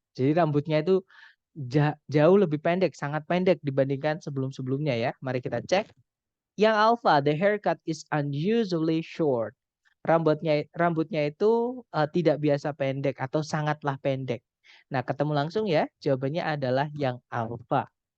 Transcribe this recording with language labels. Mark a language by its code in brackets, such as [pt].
[id] Jadi rambutnya itu jauh lebih pendek, sangat pendek dibandingkan sebelum-sebelumnya ya. Mari kita cek. Yang alpha, [en] the haircut is unusually short. [id] Rambutnya itu tidak biasa pendek atau sangatlah pendek. Nah, ketemu langsung ya, jawabannya adalah yang alpha.